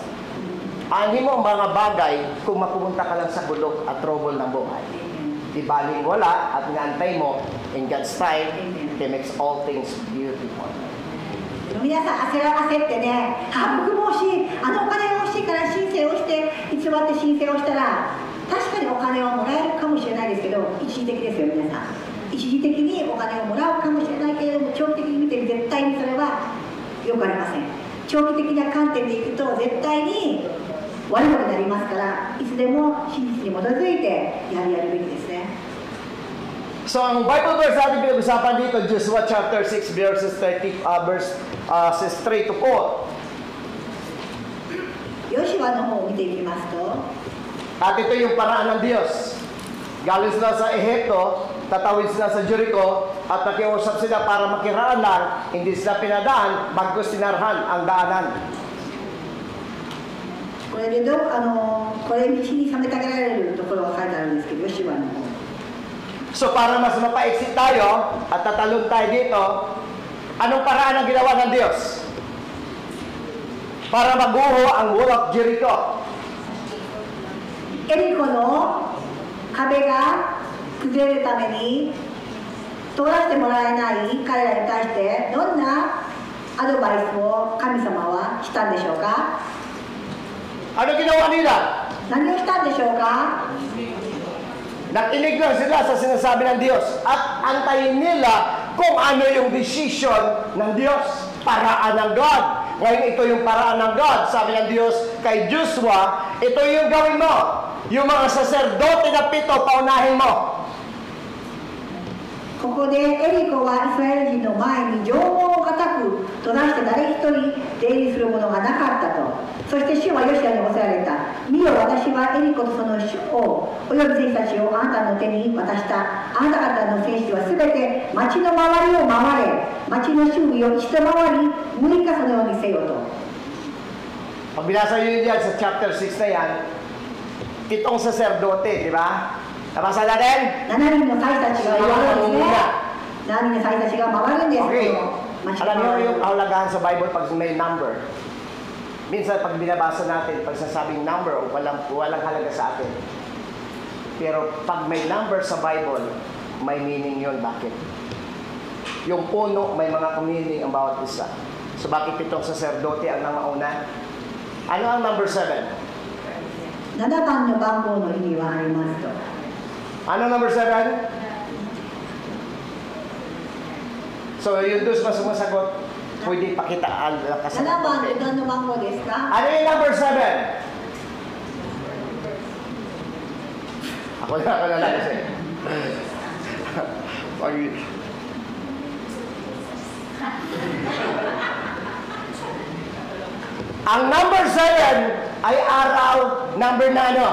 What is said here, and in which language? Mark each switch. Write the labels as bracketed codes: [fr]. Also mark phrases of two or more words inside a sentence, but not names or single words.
[tl] Anin mo ang mga bagay kung mapupunta ka lang sa bulok at trouble ng buhay. Di baling wala at inaantay mo, [en] in God's time, He makes all things beautiful. [ja] 皆さん焦ってね、僕も欲しい、お金が欲しいから申請をして、偽って申請をしたら、確かにお金はもらえるかもしれないですけど、一時的ですよ、皆さん。一時的にお金をもらうかもしれないけれども、長期的に見て絶対にそれはよくありません。長期的な観点でいくと、絶対に悪いことになりますから、いつでも真実に基づいてやるべきですね。 [tl] So, ang [en] Bible verse [tl] natin pinag-usapan dito, Joshua [en] chapter 6, verses 3 to 4. [ja] ヨシュアの方を見ていきますと、 [tl] At ito yung paraan ng Diyos. Galing sila sa Ehipto, tatawid sila sa Jericho, at nakiusap sila para makiraan lang, hindi sila pinadaan, bagkus tinarhan ang daanan. [ja] これでこれ道に妨げられるところが書いてあるんですけど、ヨシュアの方。 [tl] So para mas mapaiksi tayo at tatalon tayo dito, anong paraan ang ginawa ng Diyos? Para maguho ang [en] wall of Jericho. [ja] エリコの壁が崩れるために通らせてもらえない彼らに対してどんなアドバイスを神様はしたんでしょうか？ [tl] Ano ginawa nila? [ja] 何をしたんでしょうか？ [tl] Nakinig lang sila sa sinasabi ng Diyos at antayin nila kung ano yung decision ng Diyos, paraan ng God. Ngayon ito yung paraan ng God. Sabi ng Diyos kay Joshua, ito yung gawin mo. Yung mga saserdote na 7, paunahin mo. [ja] こここでエリコはイスラエル人の前に城門を固く閉ざして誰一人出入りする者がなかったと。そして主はヨシアに仰せられた。見よ、私はエリコとその王および兵士たちをあなたの手に渡した。あなた方の戦士はすべて町の周りを回れ、町の周囲を一度回り6日そのようにせよと。 [tl] Pag binasa nyo yan sa chapter 6 na yan, itong saserdote, di ba? Nabasa natin? [ja] 7 人の祭司たちが言われるんですね。7人の祭司たちが回るんです。 Okay. 町 [tl] Alam niyo [ja] の [tl] yung kahulugan sa Bible pag may number. Minsan pag binabasa natin, pag sasabing number, walang halaga sa atin. Pero pag may number sa Bible, may meaning yun. Bakit? Yung puno, may mga meaning ang bawat isa. So bakit itong saserdote ang nangauna? Ano ang number 7? [ja] 7 番の番号の意味はありますと。 [tl] Ano number 7? So yung dos na sumasagot, pwede pakita ang [ja] 7 番って何の番号ですか？ [tl] Ano yung number 7? Ako na lang kasi. Ang number 7 ay araw number na ano?